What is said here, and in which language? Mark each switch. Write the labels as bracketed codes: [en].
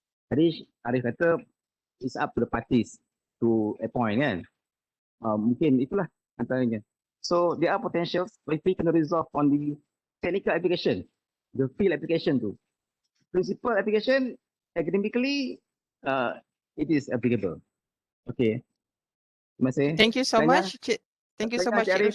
[en] Tadi Arif kata it's up to the parties to appoint kan. [ms] Mungkin itulah antaranya. [en] So there are potentials if we can resolve on the technical application, the field application tu. Principal application academically it is applicable. [ms] Okay. Terima kasih. [en] Thank you so much. Thank you so much, Cik Arif.